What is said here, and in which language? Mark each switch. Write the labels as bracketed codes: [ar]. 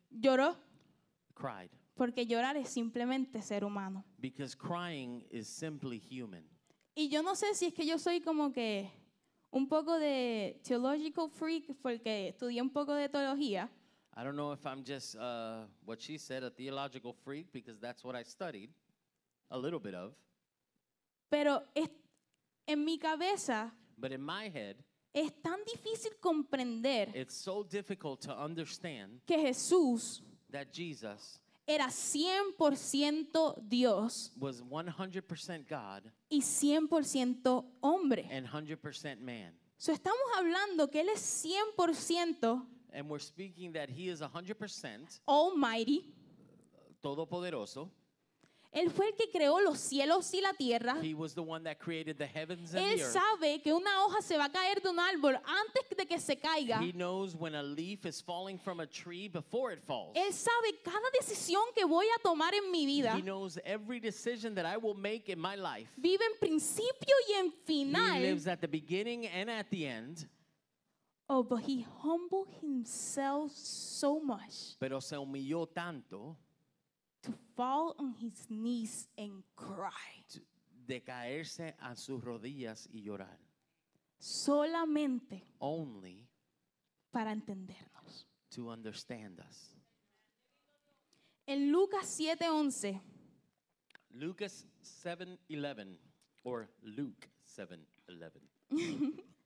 [es] lloró. [en] cried. [es] Porque llorar es simplemente ser humano. [en] Because crying is simply human. [es] Y yo no sé si es que yo soy como que un poco de [en] theological freak [es] porque estudié un poco de teología. [en] I don't know if I'm just what she said, a theological freak, because that's what I studied a little bit of. [es] Pero en mi cabeza [en] But in my head, [es] es tan difícil comprender [en] it's so difficult to understand [es] que Jesús [en] that Jesus [es] era 100% Dios [en] was 100% God [es] y 100% hombre. [en] and 100% man. [es] So, estamos hablando que Él es 100% [en] And we're speaking that he is 100% Almighty, [es] todopoderoso, Él fue el que creó los cielos y la tierra. [en] He was the one that created the heavens and [es] Él [en] the earth. [es] sabe que una hoja se va a caer de un árbol antes de que se caiga. [en] He knows when a leaf is falling from a tree before it falls. [es] Él sabe cada decisión que voy a tomar en mi vida. [en] He knows every decision that I will make in my life. [es] Vive en principio y en [en] He [es] final. [en] lives at the beginning and at the end. Oh, but he humbled himself so much [es] Pero se humilló tanto [en] to fall on his knees and cry. [es] de caerse a sus rodillas y llorar. Solamente [en] Only [es] para entendernos. [en] to understand us. [es] En Lucas 7:11 [en] Lucas 7:11 or Luke 7:11.